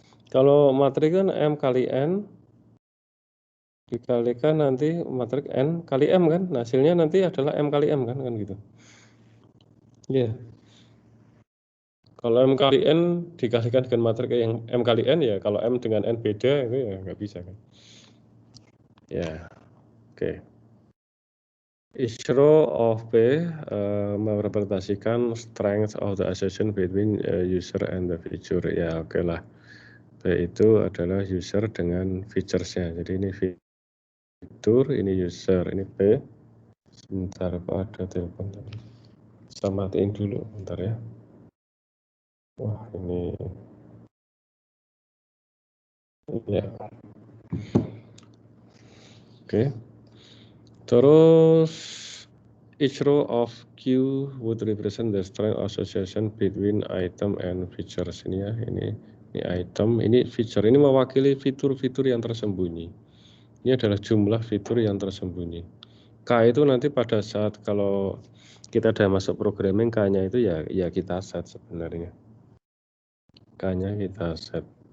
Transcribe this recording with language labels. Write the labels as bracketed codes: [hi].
[id] Kalau matriks kan M kali N dikalikan nanti matriks N kali M kan? Nah, hasilnya nanti adalah M kali M kan gitu. Iya. Kalau M kali N dikalikan dengan matriks yang M kali N ya, kalau M dengan N beda itu ya nggak bisa kan. Ya, oke. [en] Each row of P [id] merepresentasikan [en] strength of the association between user and the feature. [id] Ya, oke lah. P itu adalah user dengan features-nya. Jadi ini fitur, ini user, ini P. Sebentar, kok ada telepon tadi. Saya matiin dulu, bentar ya. Wah, ini ya. Oke. Terus [en] each row of Q would represent the strength association between item and features. [id] Ini ya, ini Ini item, ini feature, ini mewakili fitur-fitur yang tersembunyi. Ini adalah jumlah fitur yang tersembunyi. K itu nanti pada saat kalau kita udah masuk programming, K-nya itu ya kita set sebenarnya. K-nya kita set.